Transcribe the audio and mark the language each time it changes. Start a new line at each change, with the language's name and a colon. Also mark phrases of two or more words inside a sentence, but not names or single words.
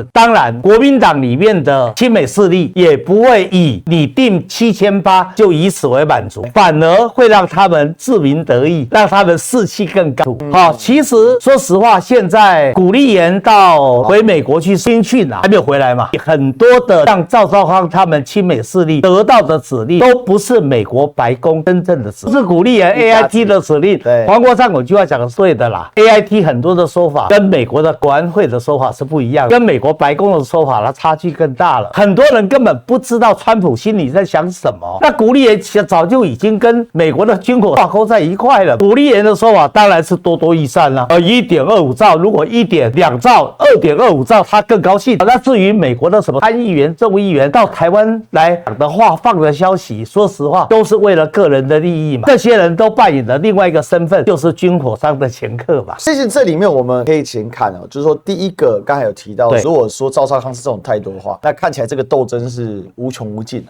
Chinese: 當然，國民黨裡面的親美勢力也不會以你定7800就以此為滿足，反而會讓他們自鳴得意，讓他們士氣更高。好，其實說實話，現在古立言到回美國去新訓啊，還沒有回來嘛，很多的像趙少康他們親美勢力得到的指令，都不是美國白宮真正的指令，是古立言 AIT 的指令。黃國昌有句話講的是對的啦 ，AIT 很多的說法跟美國的國安會的說法是不一樣的，跟美國白宮的說法它差距更大了。很多人根本不知道川普心裡在想什麼。那古立言早就已經跟美國的軍火掛鈎在一塊了。古立言的說法當然是多多益善啦，1.25兆，如果1.2兆、2.25兆，他更高興。那至於美國的什麼參議員、眾議員到台灣來講的話，放的消息，說實話都是為了個人的利益嘛。這些人都扮演了另外一個身份，就是軍火商的掮客嘛。其實這裡面我們可以先看哦，就是說第一個剛才有提到，如果說趙少康是這種態度的話，那看起來這個鬥爭是無窮無盡